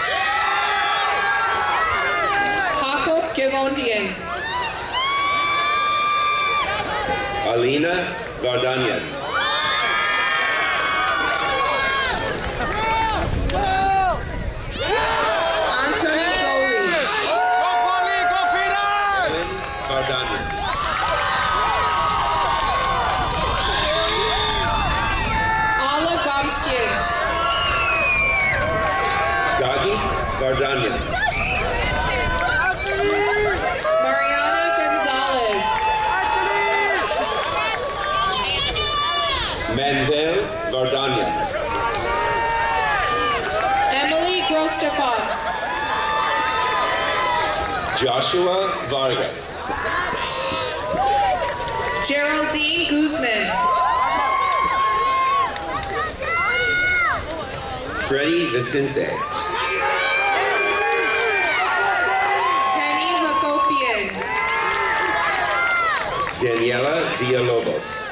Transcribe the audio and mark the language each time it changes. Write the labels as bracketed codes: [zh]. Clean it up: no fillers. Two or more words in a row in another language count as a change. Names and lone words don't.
[en] Jacob Givondian. Alina Vardanyan. Anthony Goli. Go, Paulie! Go, Peter! Vardanyan. Ala Gomstian. Vardanyan. Mariana Gonzalez. Manuel Vardanyan. Emily Grostefan. Joshua Vargas. Geraldine Guzman. Freddie Vicente. Tenny Hagopian. Daniela Villalobos.